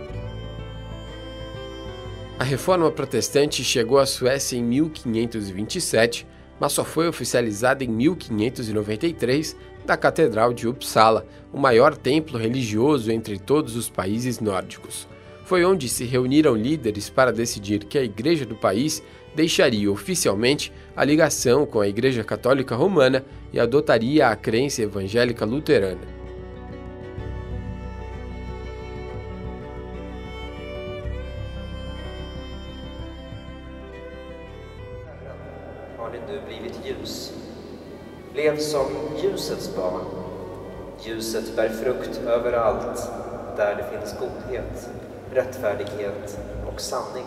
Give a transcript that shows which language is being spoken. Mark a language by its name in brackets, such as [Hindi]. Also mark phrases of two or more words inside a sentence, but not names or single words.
[Portuguese] A Reforma Protestante chegou à Suécia em 1527, mas só foi oficializada em 1593 da Catedral de Uppsala, o maior templo religioso entre todos os países nórdicos. Foi onde se reuniram líderes para decidir que a Igreja do país deixaria oficialmente a ligação com a Igreja Católica Romana e adotaria a crença evangélica luterana. [Swedish] Har ni nu blivit ljus? Lev som ljusets barn. Ljuset bär frukt överallt där det finns godhet, rättfärdighet och sanning.